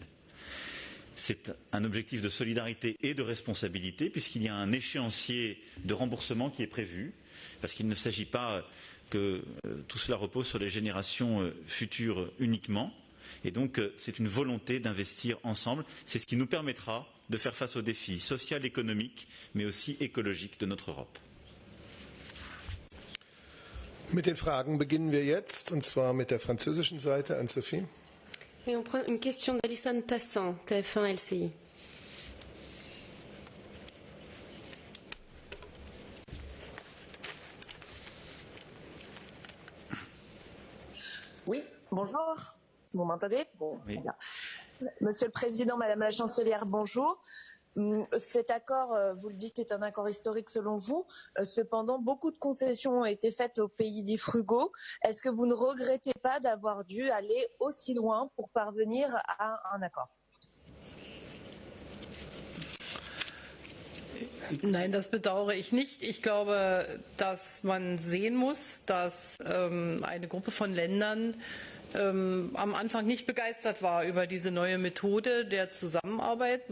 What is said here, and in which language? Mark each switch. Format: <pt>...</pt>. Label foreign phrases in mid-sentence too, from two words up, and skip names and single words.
<fr>C'est un objectif de solidarité et de responsabilité puisqu'il y a un échéancier de remboursement qui est prévu, parce qu'il ne s'agit pas que tout cela repose sur les générations futures uniquement. Et donc, c'est une volonté d'investir ensemble. C'est ce qui nous permettra de faire face aux défis sociaux, économiques, mais aussi écologiques de notre Europe.</fr> <de>Mit den Fragen beginnen wir jetzt, und zwar mit der französischen Seite. Anne-Sophie.</de> <fr>Et on prend une question d'Alison Tassin, TF1 LCI. Oui, bonjour. Vous m'entendez? Bon, oui. Bien. Monsieur le Président, Madame la Chancelière, bonjour. Cet accord, vous le dites, est un accord historique selon vous. Cependant, beaucoup de concessions ont été faites aux pays dits frugaux. Est-ce que vous ne regrettez pas d'avoir dû aller aussi loin pour parvenir à un accord?</fr> <de>Nein, das bedauere ich nicht. Ich glaube, dass man sehen muss, dass eine Gruppe von Ländern am Anfang nicht begeistert war über diese neue Methode der Zusammenarbeit.</de>